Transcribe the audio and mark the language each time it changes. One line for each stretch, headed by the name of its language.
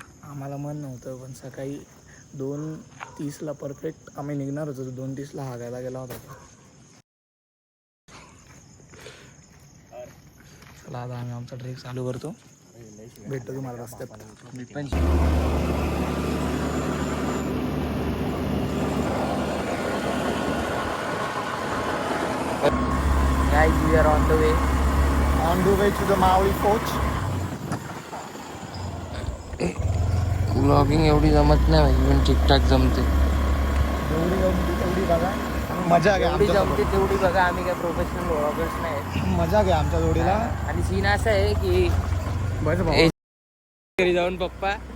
Marathi: आम्हाला मन नव्हतं पण सकाळी 2:30ला परफेक्ट आम्ही निघणार होतो. 2:30ला हागायला गेला होता. चला आता आम्ही आमचा ट्रेक चालू करतो. भेटतो तुम्हाला रस्त्यात. मी पण
English: guys, we are on the way. On the way to the Maui Coach.
Marathi: Vlogging एवढी जमत नाही भाई, पण ठीकठाक जमते. जेवढी जमते तेवढी बघा, मजा घ्या. जेवढी जमते तेवढी बघा. आम्ही काय प्रोफेशनल व्लॉगर्स नाही. मजा घ्या आमच्या जोडीला. आणि सीन असा आहे की घरी जाऊन पप्पा